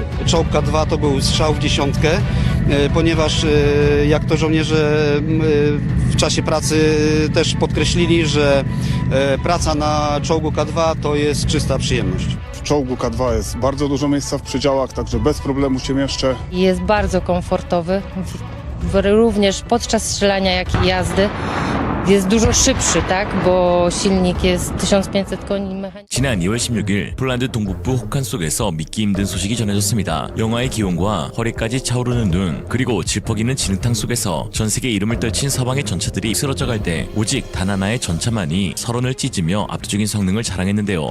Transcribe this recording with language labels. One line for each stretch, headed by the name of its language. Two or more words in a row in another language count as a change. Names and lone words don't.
Polish: Czołg K2 to był strzał w dziesiątkę, ponieważ jak to żołnierze w czasie pracy też podkreślili, że praca na czołgu K2 to jest czysta przyjemność. W czołgu K2 jest bardzo dużo miejsca w przedziałach, także bez problemu się mieszczę. Jest bardzo komfortowy, również podczas strzelania, jak i jazdy. Jest dużo szybszy, tak? Bo silnik jest 1500 koni mechanicznych.
Korean: 지난 2월 16일 폴란드 동북부 혹한 속에서 믿기 힘든 소식이 전해졌습니다. 영하의 기온과 허리까지 차오르는 눈 그리고 질퍽이는 진흙탕 속에서 전 세계 이름을 떨친 서방의 전차들이 쓰러져갈 때 오직 단 하나의 전차만이 설원을 찢으며 압도적인 성능을 자랑했는데요.